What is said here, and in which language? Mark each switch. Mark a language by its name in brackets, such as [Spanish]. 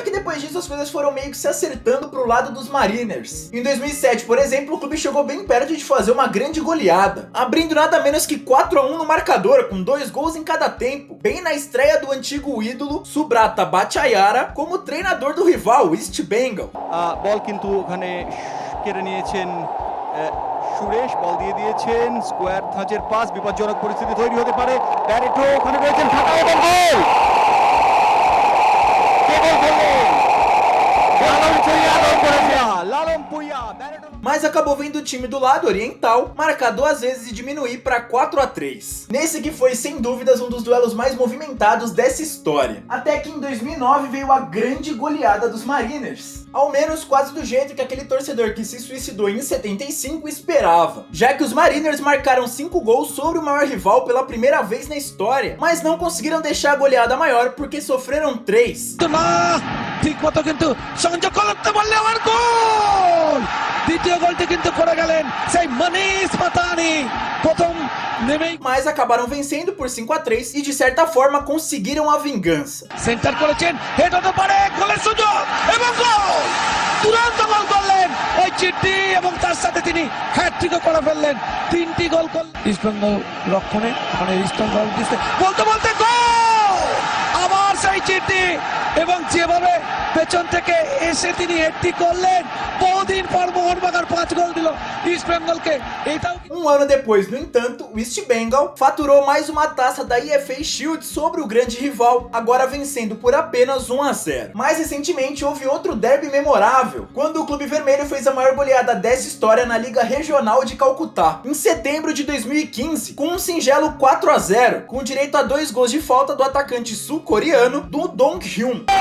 [Portuguese] Só que depois disso as coisas foram meio que se acertando pro lado dos Mariners. Em 2007, por exemplo, o clube chegou bem perto de fazer uma grande goleada, abrindo nada menos que 4-1 no marcador, com 2 gols em cada tempo, bem na estreia do antigo ídolo Subrata Bhattacharya como treinador do rival, East Bengal. [Bangla] বল কিন্তু ওখানে কেড়ে নিয়েছেন সুরেশ, বল দিয়ে দিয়েছেন, square ধাঁচের pass, বিপজ্জনক পরিস্থিতি তৈরি হতে পারে, ব্যারেটো ওখানে রয়েছেন, ফাঁকা এবং গোল! কে গোল করলেন? লালন ভুঁইয়া গোল করেছেন! লালন Bhuiyan, Barreto. [Portuguese] Mas acabou vendo o time do lado oriental marcar 2 vezes e diminuir para 4-3. Nesse que foi, sem dúvidas, um dos duelos mais movimentados dessa história. Até que em 2009 veio a grande goleada dos Mariners. Ao menos quase do jeito que aquele torcedor que se suicidou em 75 esperava. Já que os Mariners marcaram 5 gols sobre o maior rival pela primeira vez na história, mas não conseguiram deixar a goleada maior porque sofreram 3. [Bangla] ঠিক মতো কিন্তু সংযোগ করতে বললে আমার গোল! দ্বিতীয় গোলটি কিন্তু করে গেলেন সেই মনীষ মাতানি প্রথম নেমেই, [Portuguese] mas acabaram vencendo por 5-3 e de certa forma conseguiram a vingança. [Bangla] Centre করেছেন, হেড হতে পারে, গোলের সুযোগ এবং গোল! দুরন্ত গোল করলেন ওই চিঠি এবং তার সাথে তিনি হ্যাটট্রিকও করে ফেললেন, 3টি গোল করলেন। ইস্টবেঙ্গল রক্ষণে মানে ইস্টবেঙ্গল বলতে বলতে গোল! আবার সেই চিঠি এবং যেভাবে পেছন থেকে এসে তিনি হেডটি করলেন, বহুদিন পর মোহনবাগান 5 গোল দিল ইস্ট বেঙ্গলকে। এটাও [Portuguese] ano depois, no entanto, o East Bengal faturou mais uma taça da EFA Shield sobre o grande rival, agora vencendo por apenas 1-0. Mais recentemente, houve outro derby memorável, quando o Clube Vermelho fez a maior goleada dessa história na Liga Regional de Calcutá, em setembro de 2015, com um singelo 4-0, com direito a 2 gols de falta do atacante sul-coreano do Dong-hyun.